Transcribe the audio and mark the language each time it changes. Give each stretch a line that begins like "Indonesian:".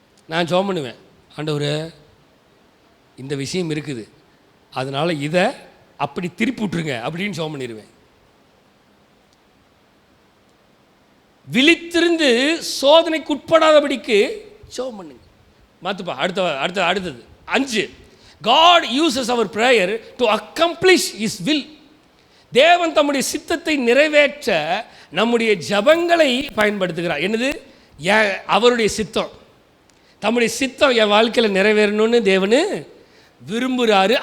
Tamil: நான் ஜெபம் பண்ணுவேன், ஆண்டவரே இந்த விஷயம் இருக்குது, அதனால் இதை அப்படி திருப்பி விட்ருங்க அப்படின்னு ஜெபம் பண்ணிடுவேன். விழித்திருந்து சோதனைக்கு உட்படாதபடிக்கு ஜெபம் பண்ணுங்க. மாத்துப்பா. அடுத்தது 5.
English: God uses our prayer to accomplish His will.
Tamil: தேவன் தம்முடைய சித்தத்தை நிறைவேற்ற நம்முடைய ஜபங்களை பயன்படுத்துகிறார். என்னது? அவருடைய சித்தம், தம்முடைய சித்தம் என் வாழ்க்கையில் நிறைவேறணும்னு தேவனு விரும்புகிறாரு.